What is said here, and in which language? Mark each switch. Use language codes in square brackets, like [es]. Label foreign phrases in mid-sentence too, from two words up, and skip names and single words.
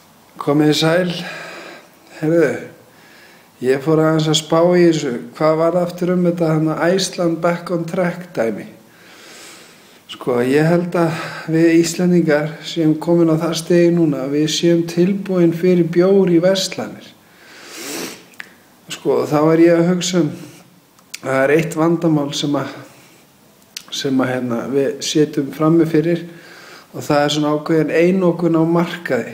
[is] Komið þið sæl. Heyrðu, ég fór aðeins að spá í þessu. Hvað var það aftur þetta [en] Iceland back on track [is] dæmi? Sko, ég held að við Íslendingar séum komin á það stigi núna að við séum tilbúin fyrir bjór í verslanir. Sko, þá ég að hugsa að það er eitt vandamál sem við setjum frammi fyrir og það er svona ákveðin einokun á markaði.